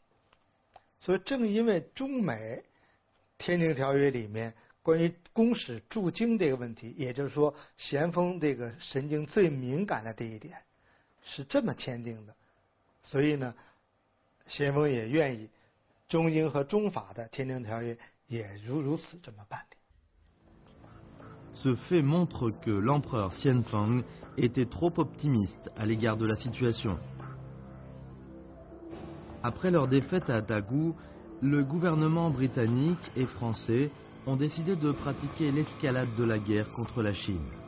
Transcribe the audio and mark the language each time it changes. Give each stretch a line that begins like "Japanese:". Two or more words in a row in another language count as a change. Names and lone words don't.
Chinese: 所以，正因为中美天津条约里面关于公使驻京这个问题，也就是说咸丰这个神经最敏感的这一点是这么签订的，所以呢，咸丰也愿意中英和中法的天津条约也如此这么办理。
French: Ce fait montre que l'empereur Xianfeng était trop optimiste à l'égard de la situation. Après leur défaite à Dagu, le gouvernement britannique et français ont décidé de pratiquer l'escalade de la guerre contre la Chine.